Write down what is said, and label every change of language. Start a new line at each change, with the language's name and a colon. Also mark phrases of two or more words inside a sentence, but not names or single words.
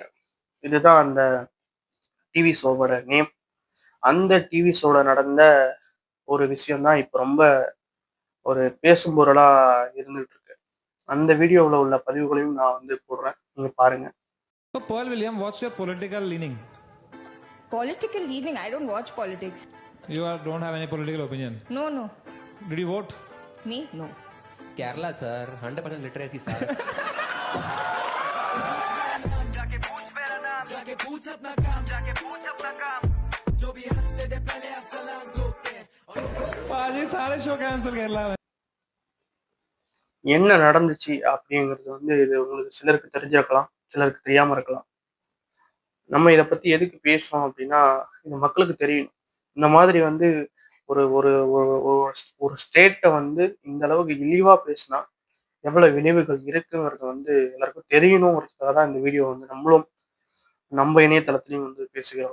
Tamil: இதுதான் அந்த
English: TV show
Tamil: நேம். அந்த
English: TV show
Tamil: நடந்த ஒரு விஷயம் தான் இப்போ ரொம்ப ஒரு பேசும் பொருளாக இருந்துகிட்டு இருக்கு. அந்த வீடியோவில் உள்ள பதிவுகளையும் நான் வந்து போடுறேன், நீங்க பாருங்க.
English: So, Pearl William, what's your political leaning? Political leaning? I don't watch politics. You don't have any political opinion. No. Did you vote? Me? No. Kerala, sir. 100% literacy, sir.
Hindi: आज सारे
English: show cancel
Hindi: केरला में.
Tamil: என்ன நடந்துச்சு அப்படிங்கிறது வந்து இது உங்களுக்கு சிலருக்கு தெரிஞ்சிருக்கலாம், சிலருக்கு தெரியாம இருக்கலாம். நம்ம இதை பத்தி எதுக்கு பேசுறோம் அப்படின்னா, இது மக்களுக்கு தெரியணும். இந்த மாதிரி வந்து ஒரு ஒரு ஒரு ஸ்டேட்டை வந்து இந்த அளவுக்கு இழிவா பேசினா எவ்வளவு விளைவுகள் இருக்குங்கிறது வந்து எல்லாருக்கும் தெரியணுங்கிறதுக்காக தான் இந்த வீடியோ வந்து நம்மளும் நம்ம இணையதளத்திலையும் வந்து பேசுகிறோம்.